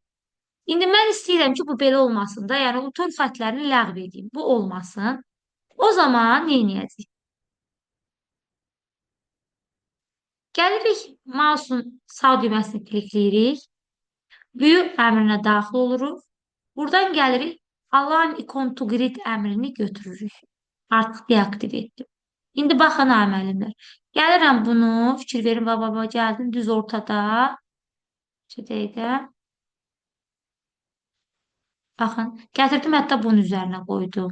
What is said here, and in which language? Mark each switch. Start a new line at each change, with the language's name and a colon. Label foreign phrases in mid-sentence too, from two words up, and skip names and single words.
Azerbaijani: İndi mən istəyirəm ki, bu belə olmasın da, yəni bu tor xətlərini ləğv edeyim. Bu olmasın. O zaman nə edəcəyik? Gəlirik, mouse'un sağ düyməsini klikləyirik. View əmrinə daxil oluruq. Buradan gəlirik,
English: Align icon to grid
Azerbaijani: əmrini götürürük. Artıq deaktiv etdim. İndi baxın, müəllimlər. Gəlirəm bunu, fikir verin, baba, gəldim düz ortada. Şurada. Baxın, gətirdim, hətta bunun üzərinə qoydum.